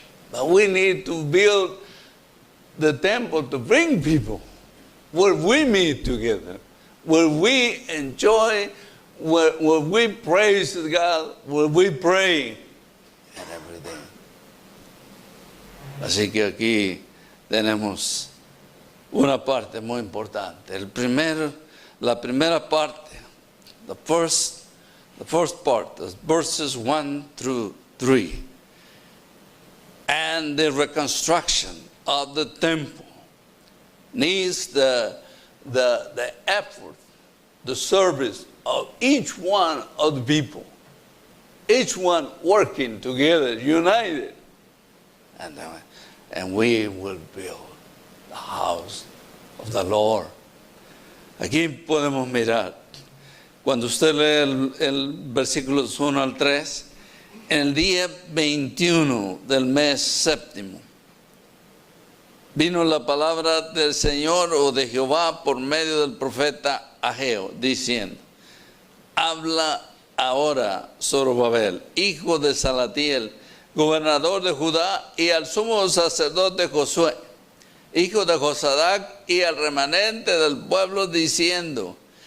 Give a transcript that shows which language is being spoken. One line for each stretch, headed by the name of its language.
English: But we need to build the temple to bring people where we meet together, where we enjoy, where we praise God, where we pray, and everything.
Spanish: Así que aquí tenemos una parte muy importante. La primera parte,
English: the first part, verses 1 through 3. And the reconstruction of the temple needs the effort, the service of each one of the people. Each one working together, united. And we will build the house of the Lord.
Spanish: Aquí podemos mirar, cuando usted lee el versículos 1 al 3, en el día 21 del mes séptimo, vino la palabra del Señor o de Jehová por medio del profeta Ageo, diciendo: habla ahora Zorobabel, hijo de Salatiel, gobernador de Judá, y al sumo sacerdote Josué, hijo de Josadac, y al remanente del pueblo, diciendo: